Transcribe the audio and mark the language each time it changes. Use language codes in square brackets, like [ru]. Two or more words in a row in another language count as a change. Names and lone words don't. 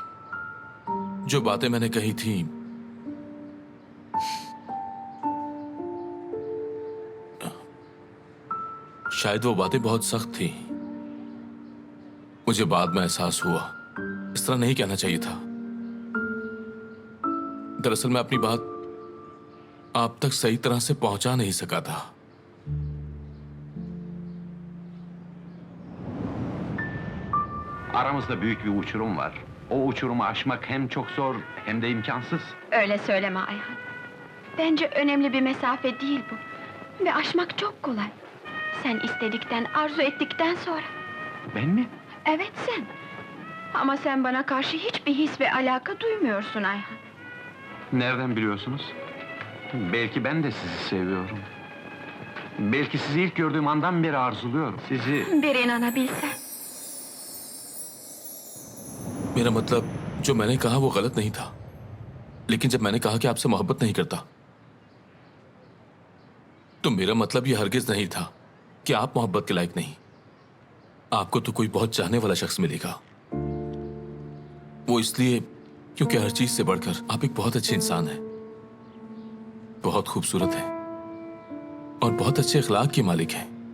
[hi] जो बातें मैंने कही थी शायद वो बातें बहुत सख्त थी। मुझे बाद में एहसास हुआ इस तरह नहीं कहना चाहिए था। दरअसल मैं अपनी बात आप तक सही तरह से पहुंचा नहीं सका था। [tr] Aramızda büyük bir uçurum var. O uçurumu aşmak hem çok zor hem de imkansız. Öyle söyleme Ayhan. Bence önemli bir mesafe değil bu. Ve aşmak çok kolay. Sen istedikten, arzu ettikten sonra. Ben mi? Evet sen. Ama sen bana karşı hiçbir his ve alaka duymuyorsun Ayhan. Nereden biliyorsunuz? Belki ben de sizi seviyorum. Belki sizi ilk gördüğüm andan beri arzuluyorum. Sizi... Bir inanabilsen. [hi] मेरा मतलब जो मैंने कहा वो गलत नहीं था, लेकिन जब मैंने कहा कि आपसे मोहब्बत नहीं करता तो मेरा मतलब ये हरगिज नहीं था कि आप मोहब्बत के लायक नहीं। आपको तो कोई बहुत चाहने वाला शख्स मिलेगा। वो इसलिए क्योंकि हर चीज से बढ़कर आप एक बहुत अच्छे इंसान हैं, बहुत खूबसूरत हैं और बहुत अच्छे अखलाक के मालिक हैं।